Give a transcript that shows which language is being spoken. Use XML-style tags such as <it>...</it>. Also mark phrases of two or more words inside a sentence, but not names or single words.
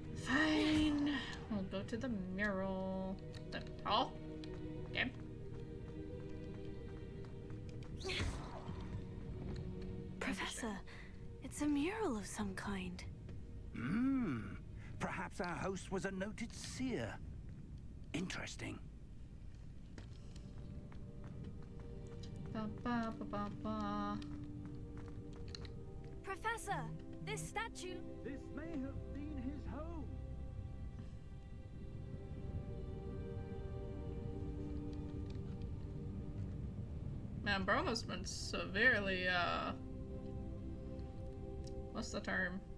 <en>Fine. We'll go to the mural. Oh. Okay. Professor. It's a mural of some kind. Perhaps our host was a noted seer. Interesting. Ba, ba, ba, ba, ba. Professor, this statue... This may have been his home. Man, bro must have been severely, what's the term?</en>